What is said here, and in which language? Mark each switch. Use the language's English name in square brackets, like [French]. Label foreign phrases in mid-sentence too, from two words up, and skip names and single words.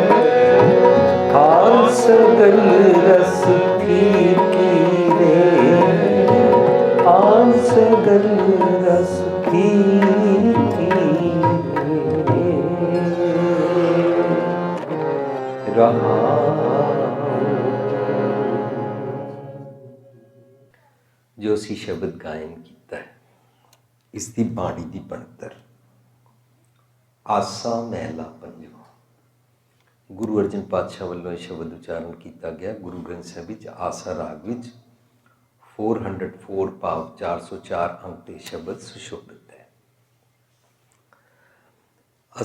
[Punjabi] ਆਨ ਸਗਲ ਰਸ ਪੀ ਕੀ ਰੇ, ਆਨ ਸਗਲ ਰਸ ਪੀ ਕੀ ਰੇ। ਰਹਾ ਜੋ ਅਸੀਂ ਸ਼ਬਦ ਗਾਇਨ ਕੀਤਾ ਹੈ, ਇਸ ਦੀ ਬਾਣੀ ਦੀ ਬਣਤਰ ਆਸਾ ਮਹਿਲਾ ਪੰਜਵਾਂ। ਗੁਰੂ ਅਰਜਨ ਪਾਤਸ਼ਾਹ ਵੱਲੋਂ ਇਹ ਸ਼ਬਦ ਉਚਾਰਨ ਕੀਤਾ ਗਿਆ ਗੁਰੂ ਗ੍ਰੰਥ ਸਾਹਿਬ ਵਿੱਚ ਆਸਾ ਰਾਗ ਵਿੱਚ 404 ਭਾਵ 404 ਅੰਕ ਤੇ ਸ਼ਬਦ ਸੁਸ਼ੋਭਿਤ ਹੈ।